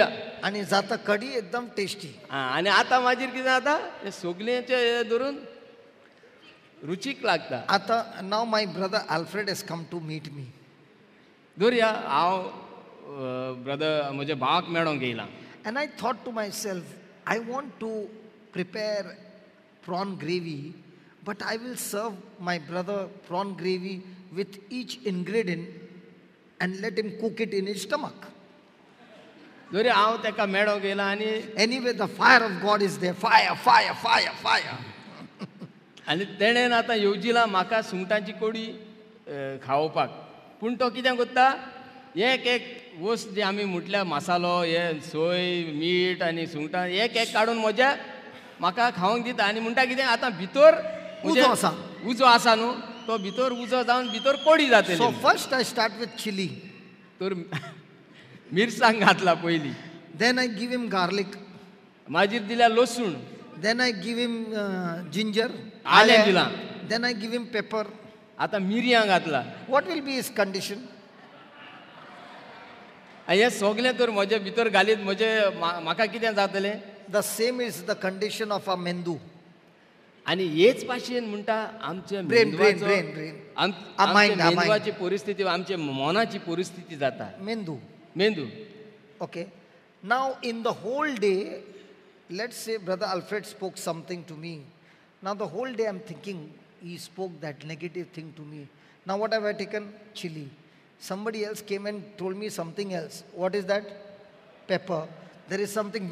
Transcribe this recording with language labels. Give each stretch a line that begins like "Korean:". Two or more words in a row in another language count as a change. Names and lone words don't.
Konkani: आणि जाता कढी एकदम टेस्टी. आनी आतां मागीर कितें जाता हे सगलेंचे हे धरून रुचीक लागता. आता
English: now my brother Alfred has come to meet me.
Konkani: धरुया हांव ब्रदर म्हज्या भावाक मेळोंक येयलां.
English: And I thought to myself, I want to prepare prawn gravy, but I will serve my brother prawn gravy with each ingredient and let him cook it in his stomach.
Konkani: जरी हांव ताका मेळोंक येयलां आनी
English: Anyway, the fire of God is there. Fire, fire, fire, fire.
Konkani: आनी तेणेन आतां येवजिलां म्हाका सुंगटांची कोडी खावपाक. पूण तो कितें कोत्ता एक एक वस्त जे आमी म्हटल्या मसालो हे सोय मीठ आनी सुंगटां एक एक काडून म्हज्या म्हाका खावंक दिता. आनी म्हणटा कितें आतां भितर उजो आसा. उजो आसा न्हू तो भितर उजो जावन भितर कोडी जातली.
English: So first I start with chili.
Konkani: तर मिरसांग घातला पयलीं.
English: Then I give him garlic.
Konkani: मागीर दिल्या लसूण.
English: Then I give him ginger.
Konkani: आलें दिलां.
English: Then I give him pepper.
Konkani: आतां मिरयां घातला.
English: What will be his condition?
Konkani: हे सगलें तर म्हजे भितर घालीत म्हजे म्हाका कितें जातलें.
English: The same is the condition of a mendu.
Konkani: आनी हेच भाशेन म्हणटा आमचे
English: Brain.
Konkani: मेंदवाची परिस्थिती आमचे मनाची परिस्थिती जाता. मेंदू.
English: Okay. Now in the whole day, let's say Brother Alfred spoke something to me. Now the whole day I'm thinking he spoke that negative thing to me. Now what have I taken? Chili. Somebody else came and told me something else. What is that? Pepper. There is something.